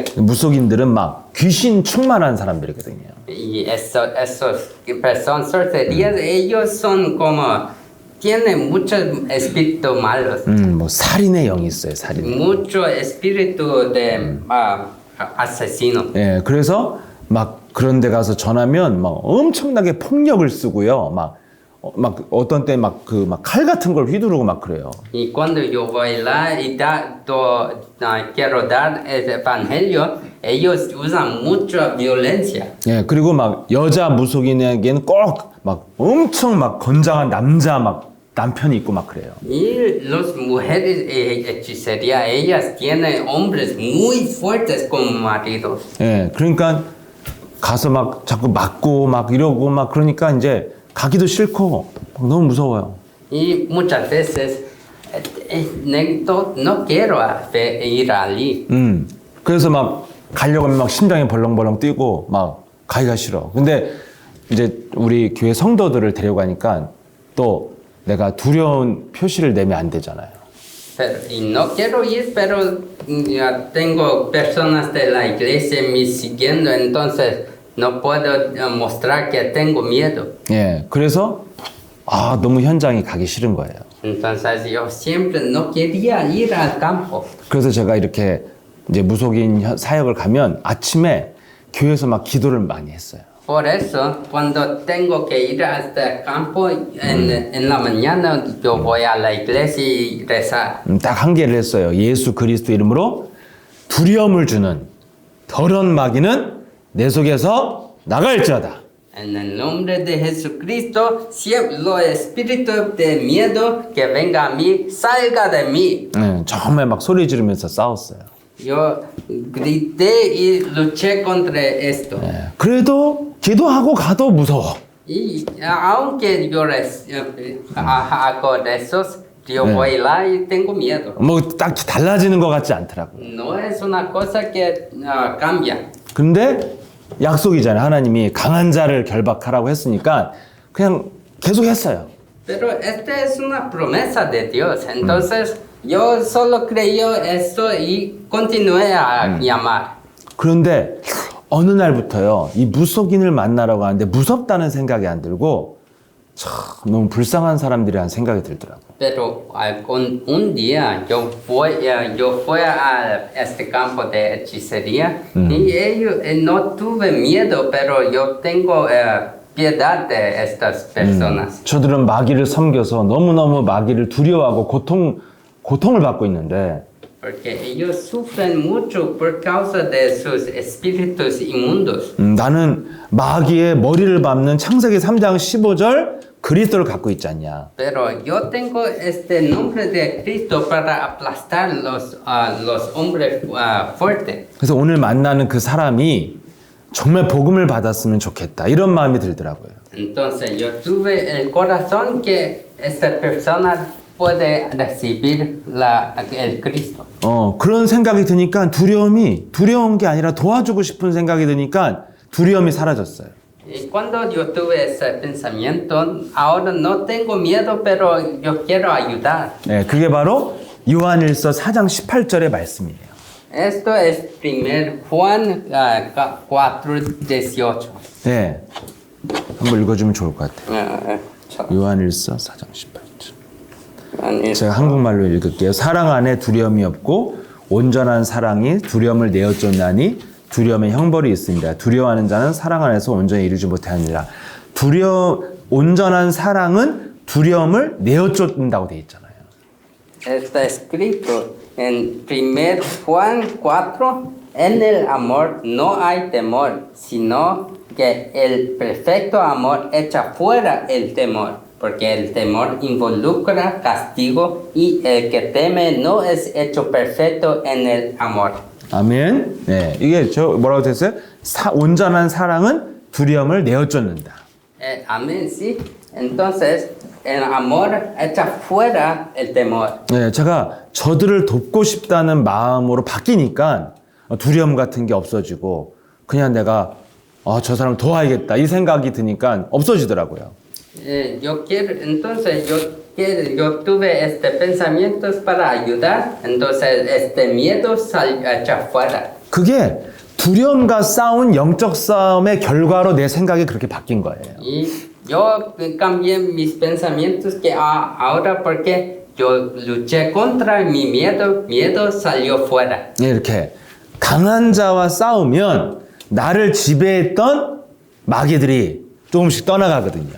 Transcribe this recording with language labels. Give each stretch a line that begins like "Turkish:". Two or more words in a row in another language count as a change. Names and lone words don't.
Korean: 무속인들은 막 귀신 충만한 사람들이거든요.
Spanish: Y esos personas sorcerías, ellos son como tienen muchos espíritus malos.
Korean: 뭐 살인의 영이 있어요. 살인.
Spanish: Mucho espíritu de asesino.
Korean: 예. 그래서 막 그런 데 가서 전하면 막 엄청나게 폭력을 쓰고요. 막 어떤 때 막 칼 같은 걸 휘두르고 막 그래요.
Spanish: Y cuando yo voy lá y quiero dar el evangelio, ellos usan mucha violencia.
Korean: 예, 그리고 막 여자 무속인에게는 꼭 막 엄청 막 건장한 남자 막 남편이 있고 막 그래요.
Spanish: Y las mujeres hechicería, ellas tienen hombres muy fuertes como maridos.
Korean: 예, 그러니까 가서 막 자꾸 맞고 막 이러고 막 그러니까 이제 가기도 싫고 막 너무 무서워요.
Spanish: Y muchas veces no quiero ir allí.
Korean: 그래서 막 가려고 하면 막 심장이 벌렁벌렁 뛰고 막 가기가 싫어. 근데 이제 우리 교회 성도들을 데려가니까 또 내가 두려운 표시를 내면 안 되잖아요.
Spanish: Y no quiero ir, pero ya tengo personas de la iglesia me siguiendo, entonces no puedo mostrar que tengo miedo.
Korean: 예, 그래서 너무 현장에 가기 싫은 거예요.
Spanish: Entonces yo siempre no quería ir al campo.
Korean: 그래서 제가 이렇게 이제 무속인 사역을 가면 아침에 교회에서 막 기도를 많이 했어요.
Spanish: Por eso, cuando tengo que ir hasta el campo, en la mañana yo voy a la iglesia y rezar.
Korean: 딱 한 개를 했어요. 예수 그리스도 이름으로 두려움을 주는 더러운 마귀는 내 속에서 나갈지어다.
Spanish: En el nombre de Jesucristo, siempre los espíritus de miedo que venga a mí, salga de mí.
Korean: 정말 막 소리 지르면서 싸웠어요.
Spanish: Yo grité y luché contra esto.
Korean: 그래도 기도하고 가도 무서워.
Spanish: Y aunque yo hago esos, yo voy lá y tengo miedo.
Korean: 뭐 딱 달라지는 것 같지 않더라고요.
Spanish: No es una cosa que cambia.
Korean: 근데 약속이잖아요. 하나님이 강한 자를 결박하라고 했으니까 그냥 계속 했어요.
Spanish: Pero esta es una promesa de Dios. Entonces Yo solo creyó eso y continué a llamar.
Korean: 그런데 어느 날부터요, 이 무속인을 만나러 가는데 무섭다는 생각이 안 들고 참 너무 불쌍한 사람들이라는 생각이 들더라고요.
Spanish: Pero un día yo fui a este campo de hechicería y ellos no tuve miedo, pero yo tengo piedad de estas personas.
Korean: 저들은 마귀를 섬겨서 너무너무 마귀를 두려워하고 고통을 받고 있는데
Spanish: Porque ellos sufren mucho por causa de sus espíritus inmundos.
Korean: 나는 마귀의 머리를 밟는 창세기 3장 15절 그리스도를 갖고 있지 않냐.
Spanish: Pero yo tengo este nombre de Cristo para aplastar los hombres fuertes.
Korean: 그래서 오늘 만나는 그 사람이 정말 복음을 받았으면 좋겠다. 이런 마음이 들더라고요.
Spanish: Entonces yo tuve el corazón que esta persona puede recibir el Cristo.
Korean: 그런 생각이 드니까 두려운 게 아니라 도와주고 싶은 생각이 드니까 두려움이 사라졌어요.
Spanish: Y cuando yo tuve ese pensamiento, ahora no tengo miedo, pero yo quiero ayudar.
Korean: 네, 그게 바로 요한일서 4장 18절의 말씀이에요.
Spanish: Esto es 1 Juan 4:18.
Korean: 네, 한번 읽어주면 좋을 것 같아요. 요한일서 4장 18절. 제가 한국말로 읽을게요. 사랑 안에 두려움이 없고 온전한 사랑이 두려움을 내어쫓나니 두려움의 형벌이 있습니다. 두려워하는 자는 사랑 안에서 온전히 이루지 못하느니라. 온전한 사랑은 두려움을 내어쫓는다고 되어 있잖아요.
Spanish: Está escrito en 1 Juan 4, en el amor no hay temor, sino que el perfecto amor echa fuera el temor, porque el temor involucra castigo y el que teme no es hecho perfecto en el amor.
Korean: 아멘. 네, 이게 뭐라고 됐어요? 온전한 사랑은 두려움을 내어쫓는다.
Spanish: Amén, sí. Entonces, el amor echa fuera el temor.
Korean: 네, 제가 저들을 돕고 싶다는 마음으로 바뀌니까 두려움 같은 게 없어지고 그냥 내가 저 사람 도와야겠다 이 생각이 드니까 없어지더라고요.
Spanish: Entonces yo tuve este pensamientos para ayudar, entonces este miedo echa fuera.
Korean: 그게 두려움과 싸운 영적 싸움의 결과로 내 생각이 그렇게 바뀐 거예요.
Spanish: Y yo cambié mis pensamientos que ahora porque yo luché contra mi miedo salió fuera.
Korean: 네, 이렇게 강한 자와 싸우면 나를 지배했던 마귀들이 조금씩 떠나가거든요.